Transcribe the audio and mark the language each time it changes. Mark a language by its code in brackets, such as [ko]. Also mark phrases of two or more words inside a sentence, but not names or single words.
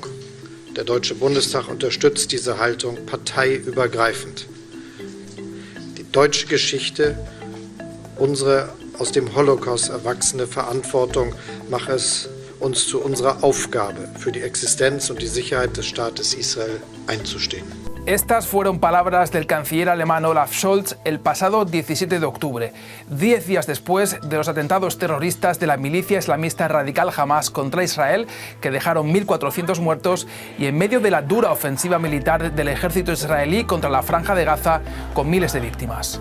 [de] Der Deutsche Bundestag unterstützt diese Haltung parteiübergreifend. Die deutsche Geschichte, unsere aus dem Holocaust erwachsene Verantwortung macht es uns zu unserer Aufgabe, für die Existenz und die Sicherheit des Staates Israel einzustehen. [es] Estas fueron palabras del canciller alemán Olaf Scholz el pasado 17 de octubre, 10 días después de los atentados terroristas de la milicia islamista radical Hamas contra Israel, que dejaron 1.400 muertos, y en medio de la dura ofensiva militar del ejército israelí contra la Franja de Gaza, con miles de víctimas.